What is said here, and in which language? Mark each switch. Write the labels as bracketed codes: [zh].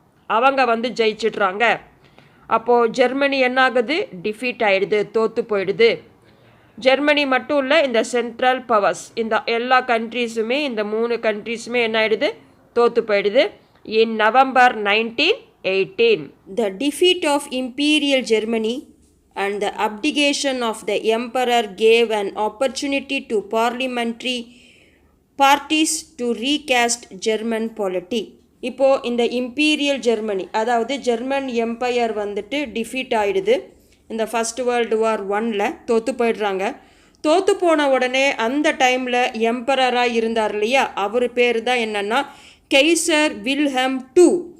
[ta] அவங்க ஜெயிச்சிடுறாங்க. அப்போது ஜெர்மனி என்ன ஆகுது, டிஃபீட் ஆகிடுது, தோற்று போயிடுது. ஜெர்மனி மட்டும் இல்லை, இந்த சென்ட்ரல் பவர்ஸ், இந்த எல்லா கண்ட்ரீஸுமே, இந்த 3 கண்ட்ரீஸுமே என்ன ஆகிடுது, தோற்று போயிடுது. [en] In November 1918 18. The defeat of Imperial Germany and the abdication of the emperor gave an opportunity to parliamentary parties to recast German polity. [ta] இப்போ இந்த இம்பீரியல் ஜெர்மனி அதாவது ஜெர்மன் எம்பையர் வந்துட்டு டிஃபீட் ஆயிடுது. இந்த ஃபர்ஸ்ட் வேர்ல்டு வார் 1ல் தோற்று போயிடுறாங்க. தோற்று போன உடனே அந்த டைமில் எம்பரராக இருந்தார் இல்லையா, அவர் பேர் தான் என்னென்னா கெய்சர் வில்ஹெம் II.